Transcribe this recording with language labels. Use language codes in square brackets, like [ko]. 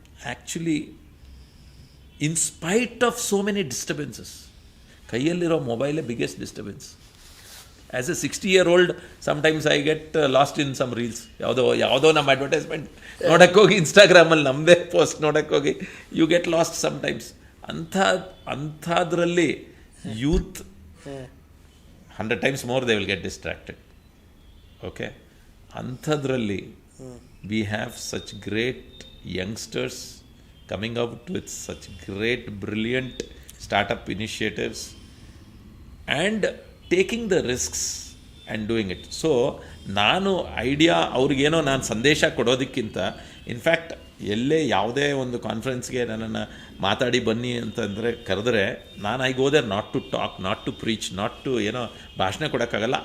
[en] actually in spite of so many disturbances, [kn] ಕೈಯಲ್ಲಿರೋ ಮೊಬೈಲೇ [en] Biggest disturbance. As a 60-year-old sometimes I get lost in some reels. [kn] ಯಾವುದೋ ನಮ್ಮ advertisement ನೋಡೋಕ್ಕೋಗಿ, ಇನ್ಸ್ಟಾಗ್ರಾಮಲ್ಲಿ ನಮ್ಮದೇ post ನೋಡೋಕ್ಕೋಗಿ [en] You get lost sometimes. ಅಂಥದ್ರಲ್ಲಿ youth 100 times more they will get distracted. Okay, ಅಂಥದ್ರಲ್ಲಿ we have such great youngsters coming out with such great brilliant startup initiatives and taking the risks and doing it. [kn] So ನಾನು ಅವ್ರಿಗೇನೋ ನಾನು ಸಂದೇಶ ಕೊಡೋದಕ್ಕಿಂತ, in fact ಎಲ್ಲೇ ಯಾವುದೇ ಒಂದು ಕಾನ್ಫರೆನ್ಸ್ಗೆ ನನ್ನನ್ನು ಮಾತಾಡಿ ಬನ್ನಿ ಅಂತಂದರೆ ಕರೆದ್ರೆ, ನಾನು [en] I go there not to [kn] talk, not to preach, not to ಏನೋ ಭಾಷಣ ಕೊಡೋಕ್ಕಾಗಲ್ಲ.